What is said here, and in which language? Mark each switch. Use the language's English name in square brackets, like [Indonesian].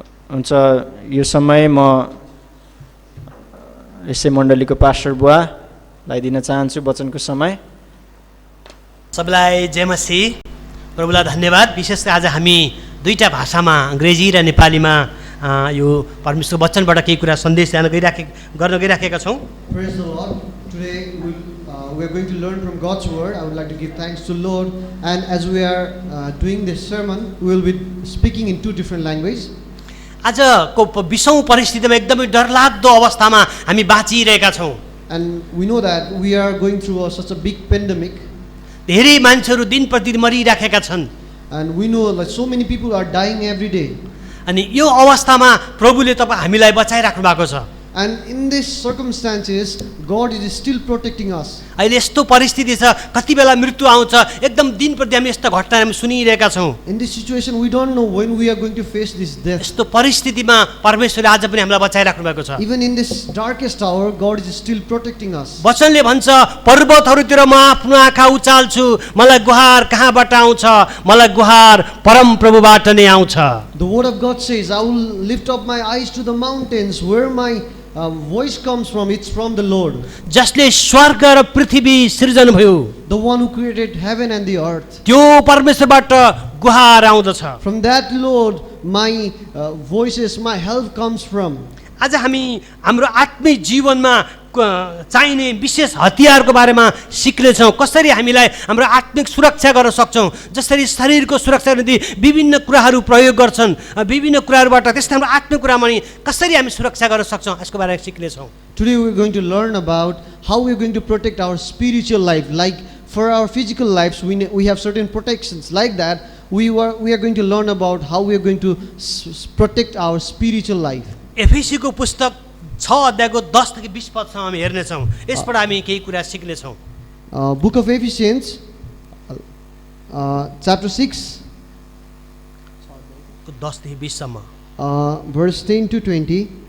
[Nepali] हुन्छ यो समय म यसै मण्डलीको पास्टर बुवालाई दिन चाहन्छु वचनको समय। सबैलाई जय मसीह। प्रभुलाई धन्यवाद। विशेष आज हामी दुईटा भाषामा अङ्ग्रेजी र नेपालीमा यो परमेश्वर वचनबाट केही कुरा सन्देश गर्न गइराखेका छौँ। [English] Praise the Lord. Today we are going to learn from God's word. I would like to give thanks to Lord, and as we are doing this sermon we will be speaking in two different languages. [Nepali] आजको 20औं परिस्थितिमा एकदमै डरलाग्दो अवस्थामा हामी बाँचिरहेका छौँ। [English] And we know that we are going through such a big pandemic. [Nepali] धेरै मान्छेहरू दिन प्रतिदिन मरिराखेका छन्। [English] And we know that so many people are dying every day. [Nepali] अनि यो अवस्थामा प्रभुले तपाईँ हामीलाई बचाइराख्नु भएको छ। [English] And in these circumstances, God is still protecting us. [Nepali] अहिले यस्तो परिस्थिति छ, कति बेला मृत्यु आउँछ, एकदम दिन प्रति हामी यस्तो घटना हामी सुनिरहेका छौँ। [English] In this situation, we don't know when we are going to face this death. [Nepali] यस्तो परिस्थितिमा परमेश्वरले आज पनि हामीलाई बचाइराख्नु भएको छ। [English] Even in this darkest hour, God is still protecting us. [Nepali] वचनले भन्छ पर्वतहरूतिर म आफ्नो आँखा उचाल्छु, मलाई गुहार कहाँबाट आउँछ, मलाई गुहार परम प्रभुबाट नै आउँछ। [English] The word of God says, I will lift up my eyes to the mountains, where my voice comes from, it's from the Lord. [Nepali] जसले स्वर्ग र पृथ्वी सृजन भयो, [English] The one who created heaven and the earth. [Nepali] त्यो परमेश्वरबाट गुहार आउँदछ। [English] From that Lord, my voices, my help comes from. [Nepali] आज हामी हाम्रो आत्मिक जीवनमा चाहिने विशेष हतियारको बारेमा सिक्नेछौँ। कसरी हामीलाई हाम्रो आत्मिक सुरक्षा गर्न सक्छौँ, जसरी शरीरको सुरक्षा निम्ति विभिन्न कुराहरू प्रयोग गर्छन्, विभिन्न कुराहरूबाट त्यस्तै हाम्रो आत्मिक कुरामा नि कसरी हामी सुरक्षा गर्न सक्छौँ, यसको बारेमा सिक्नेछौँ। [English] Today we're going to learn about how we're going to protect our spiritual life. Like for our physical lives, we have certain protections. Like that, we are going to learn about how we are going to protect our spiritual life. [Nepali] एफएसीको पुस्तक 6 अध्यायको 10 देखि 20 पदसम्म हामी हेर्नेछौँ। यसबाट हामी केही कुरा सिक्नेछौँ। [English] Book of Ephesians, chapter 6, [Nepali] 10 देखि 20 सम्म, [English] verse 10 to 20.